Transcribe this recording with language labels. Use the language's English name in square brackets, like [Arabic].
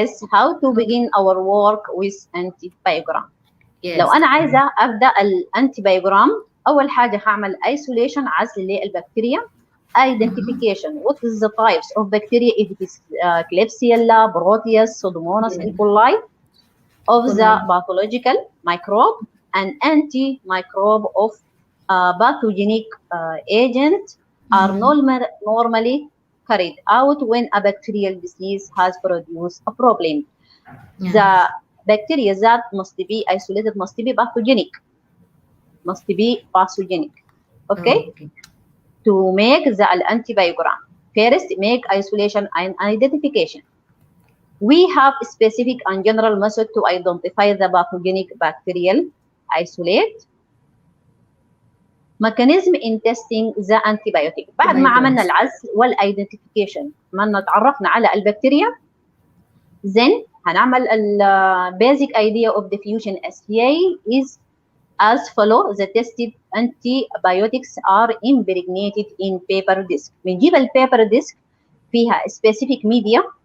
[English] How to begin our work with antibiogram. Yes. [Arabic] لو أنا عايزة أبدأ الانتيبيوجرام، أول حاجة هعمل isolation عزل للبكتيريا. [English] Identification. What is the types of bacteria? If it is Klebsiella, Proteus, Pseudomonas, E. coli, of the pathological microbe and antimicrobe of pathogenic agent are normally carried out when a bacterial disease has produced a problem. The bacteria that must be isolated must be pathogenic. Okay? To make the antibiogram, first make isolation and identification. We have specific and general method to identify the pathogenic bacterial isolate. Mechanism in testing the antibiotic. [Arabic] بعد ما عملنا العزل والايدنتيفيكيشن، عملنا تعرفنا على البكتيريا، [English] then [Arabic] هنعمل [English] basic idea of diffusion assay is as follow. The tested antibiotics are impregnated in paper disc. [Arabic] بنجيب البيبر ديسك فيها [English] specific media.